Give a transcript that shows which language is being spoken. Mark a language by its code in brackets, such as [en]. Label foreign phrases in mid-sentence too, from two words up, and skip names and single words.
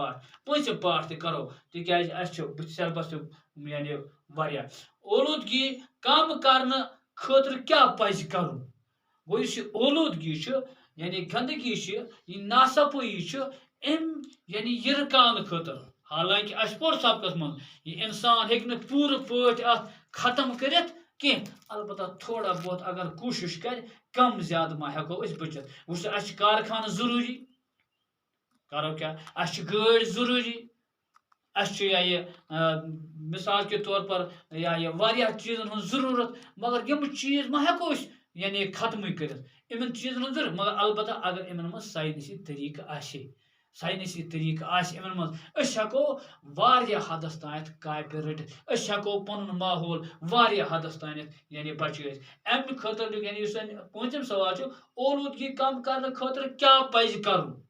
[ks] پارٹ تہِ کرو تِکیازِ اَسہِ چھُ سیلبس تہِ یعنی واریاہ اولوٗدگی کم کرنہٕ خٲطرٕ کیاہ پزِ کرُن گوٚو یُس یہِ اولوٗدگی چھِ یعنی گنٛدگی چھِ یہِ ناصفٲیی چھِ أمۍ یعنی یہِ رُکاونہٕ خٲطرٕ حالانکہِ اَسہِ پوٚر سبقس منٛز یہِ اِنسان ہیٚکہِ نہٕ پوٗرٕ پٲٹھۍ اَتھ ختم کٔرِتھ کینٛہہ البتہ [ur] تھوڑا بہت [ks] اگر کوٗشِش کرِ کم زیادٕ ما ہٮ۪کو أسۍ بٔچِتھ وٕچھ اَسہِ چھِ کارخانہٕ ضروٗری کرو کیٛاہ اَسہِ چھِ گٲڑۍ ضروٗری اَسہِ چھُ یا یہِ [ur] مِثال کے طور پر [ks] یا یہِ واریاہ چیٖزن ہٕنٛز ضروٗرت مگر یِم چیٖز ما ہٮ۪کو أسۍ یعنی ختمٕے کٔرِتھ یِمن چیٖزن ہٕنٛز ضروٗرت مگر البتہ اگر یِمن منٛز ساینسی طٔریٖقہٕ آسہِ یِمن منٛز أسۍ ہٮ۪کو واریاہ حدس تانٮ۪تھ کاپہِ رٔٹِتھ أسۍ ہٮ۪کو پنُن ماحول واریاہ حدس تانٮ۪تھ یعنی بچٲیِتھ اَمہِ خٲطرٕ یعنی یُس پوٗنٛژِم سوال چھُ اولوٗدگی کم کرنہٕ خٲطرٕ کیاہ پزِ کرُن